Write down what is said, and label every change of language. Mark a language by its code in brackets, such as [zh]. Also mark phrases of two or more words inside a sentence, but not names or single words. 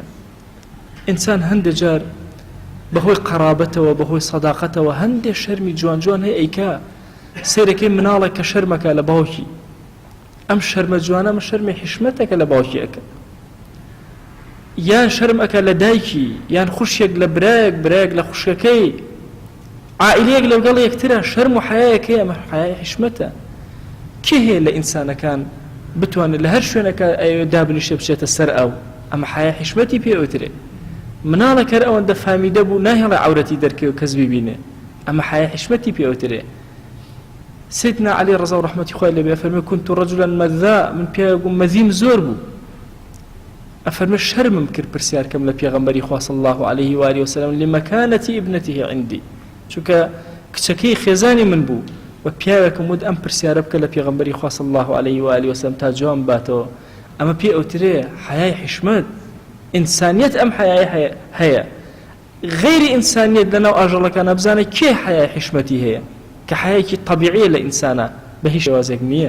[ckb] ئینسان هەندێک جار بەهۆی قەرابەتەوە بەهۆی سەداقەتەوە هەندێک شەرمی جوان جوان هەیە ئەیکا، سێرەکەی مناڵێک کە شەرمەکە لە باوکی، ئەم شەرمە جوانە ئەمە شەرمی حشمەتەکە لە باوکی ئەکە، یان شەرم ئەکە لە دایکی، یان خوشێک لە برایەک لە خوشکەکەی، عائیلەیەک لەگەڵ یەکترە، شەرم و حیایەکەی ئەمە حیای حشمەتە. کێ هەیە لە ئینسانەکان بتوانێت لە هەر شوێنەکە دابنیشە بچێتە سەر ئەو، ئەمە حیای حشمەتی پێ ئەوترێ. مناڵێک هەر ئەوەندە فامیدە بوو ناهێڵێ عەورەتی دەرکەوێ کەس ببینێ، ئەمە حیای حشمەتی پێ ئەوترێ. سيدنا علي رضا و رحمەتی خوای لێبێ ئەفەرمێ [ar] كنت رجلا مذاء، [ckb] من پێیان مەذیم زۆر بوو، ئەفەرمێ شەرمم کرد پرسیارکەم لە پێغەمبەری خوا [ar] صلی الله عليه و آله وسلم لمكانة ابنته عندي، [ckb] چونکە کچەکەی خێزانی من بوو و پیاوێکم ود ئەم پرسیارە بکە لە پێغەمبەری خوا [ar] صلی الله عليه و آله وسلم [ckb] تا جوان باتەوە. ئەمە پێ ئەوترێ حیای حشمەت، ئینسانیەت ئەم حیای هەیە. غەیری ئینسانیەت لەناو ئاژەڵەکانە بزانە کێ حیای حشمەتی هەیە کە حیایەکی طەبیعیە لە ئینسانە بە هیچ شێوازێک نییە.